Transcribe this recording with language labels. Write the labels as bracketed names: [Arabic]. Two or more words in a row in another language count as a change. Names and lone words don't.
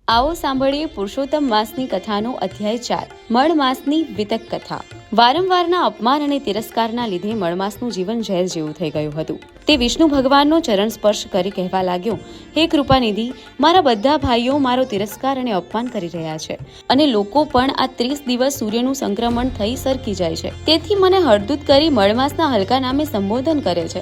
[Gujarati] આવો સાંભળીએ પુરુષોત્તમ માસની કથાનો અધ્યાય 4 મળ માસની વિતક કથા। વારંવારના અપમાન અને તિરસ્કારના લીધે મળમાસનું જીવન ઝેર જેવું થઈ ગયું હતું। તે વિષ્ણુ ભગવાનનો ચરણ સ્પર્શ કરી કહેવા લાગ્યો, હે કૃપાનિધિ, મારા બધા ભાઈઓ મારો તિરસ્કાર અને અપમાન કરી રહ્યા છે અને લોકો પણ આ 30 દિવસ સૂર્યનું સંક્રમણ થઈ સરકી જાય છે, તેથી મને હળદૂત કરી મળમાસના હલકા નામે સંબોધન કરે છે।